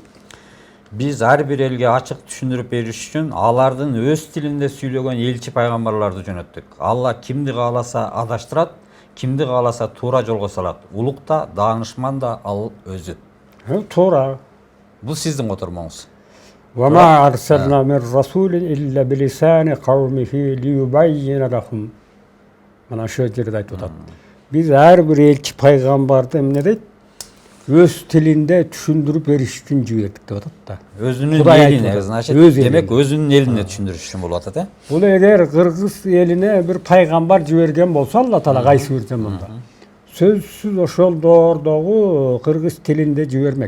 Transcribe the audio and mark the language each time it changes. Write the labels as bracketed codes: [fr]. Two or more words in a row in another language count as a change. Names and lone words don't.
[ky] Биз ар бир элге ачык түшүндүрүп бериш үчүн алардын өз тилинде сүйлөгөн элчи пайгамбарларды жөнөттүк. Алла кимди кааласа адаштырат, кимди кааласа туура жолго салат. Улук да, даанышман да ал өзү. Туура. Бул сиздин котормоңуз. [ar] وَمَا أَرْسَلْنَا مِنْ رَسُولٍ إِلَّا بِلِسَانِ قَوْمِهِ لِيُبَيِّنَ لَهُمْ. [ky] Мына шу жерде айтып атат. Биз ар бир элчи пайгамбарды эмне дейт? Өз тилинде түшүндүрүп бериш үчүн жибердик деп атат да. Өзүнүн элине, значит, демек өзүнүн элине түшүндүрүш үчүн болуп атат, Бул эгер кыргыз элине бир пайгамбар жиберген болсо, Алла Таала кайсы бир заманда сөзсүз ошол доордогу кыргыз тилинде жибермек.